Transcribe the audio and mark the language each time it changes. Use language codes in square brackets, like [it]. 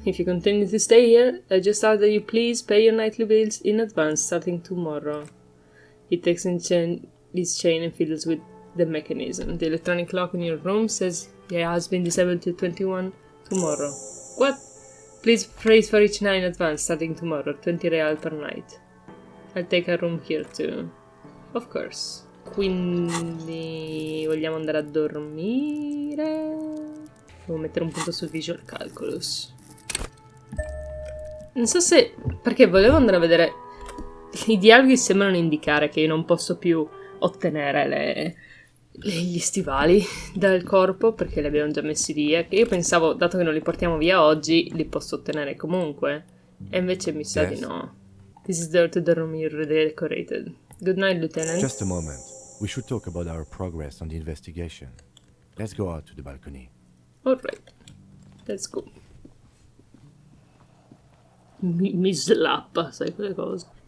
[en] If you continue to stay here, I just ask that you please pay your nightly bills in advance starting tomorrow. He takes his chain and fiddles with the mechanism. The electronic lock in your room says it has been disabled till 21 tomorrow. What? Please pay for each night in advance starting tomorrow. 20 real per night. I'll take a room here too. Of course. [it] Quindi vogliamo andare a dormire. Devo mettere un punto sul visual calculus. Non so se... perché volevo andare a vedere... I dialoghi sembrano indicare che io non posso più ottenere gli stivali dal corpo, perché li abbiamo già messi via. Che io pensavo, dato che non li portiamo via oggi, li posso ottenere comunque. E invece mi sa di no. [en] This is the room you redecorated. Good night, Lieutenant. Just a moment. We should talk about our progress on the investigation. Let's go out to the balcony. Alright. Let's go. [it] Mi slappa, sai quelle cose.